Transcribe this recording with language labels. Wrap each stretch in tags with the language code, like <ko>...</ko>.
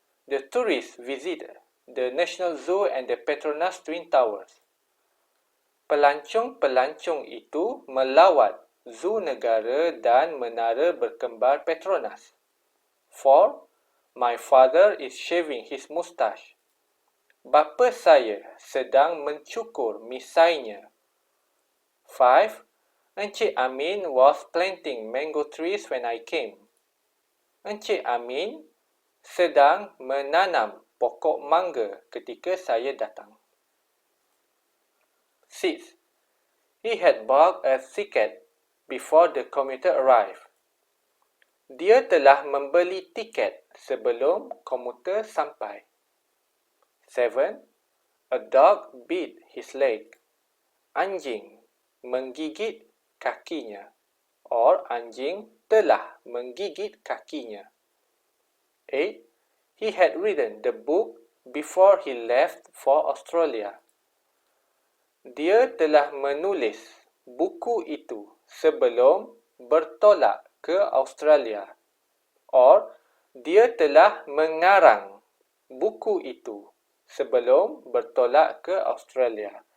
<en>The tourists visited the National Zoo and the Petronas Twin Towers.</en> <ms>Pelancong-pelancong itu melawat Zoo Negara dan Menara Berkembar Petronas. 4.</ms> <en>My father is shaving his moustache.</en> <ms>Bapa saya sedang mencukur misainya. 5.</ms> <en>Encik Amin was planting mango trees when I came.</en> <ms>Encik Amin sedang menanam pokok mangga ketika saya datang.</ms> <en>6. He had bought a ticket before the commuter arrived.</en> <ms>Dia telah membeli tiket sebelum komuter sampai. 7.</ms> <en>A dog bit his leg.</en> <ms>Anjing menggigit kakinya, or anjing telah menggigit kakinya. 8.</ms> <en>He had written the book before he left for Australia.</en> <ms>Dia telah menulis buku itu sebelum bertolak ke Australia, or dia telah mengarang buku itu sebelum bertolak ke Australia.</ms>